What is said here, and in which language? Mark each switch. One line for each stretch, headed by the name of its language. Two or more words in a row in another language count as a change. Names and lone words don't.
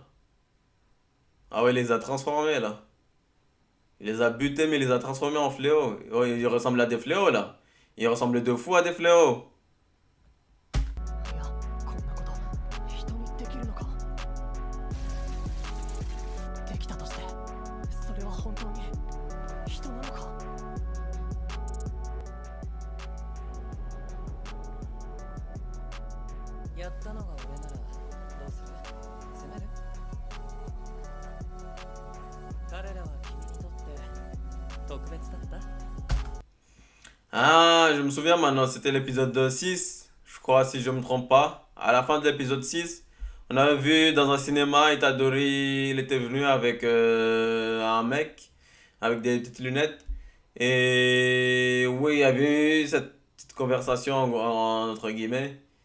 French: Ah ouais, il les a transformés, là. Il les a butés, mais il les a transformés en fléaux. Oh, ils ressemblent à des fléaux, là. Ils ressemblent de fou à des fléaux.
Japanese: いや、こんなこと人にできるのか。できたとして、それは本当に人なのか。やったのが俺ならどうする？責める？彼らは君にとって特別だった？
French: Ah, je me souviens maintenant, c'était l'épisode 6, je crois, si je me trompe pas. À la fin de l'épisode 6, on avait vu dans un cinéma, Itadori, il était venu avec un mec, avec des petites lunettes. Et oui, il y avait eu cette petite conversation, entre guillemets.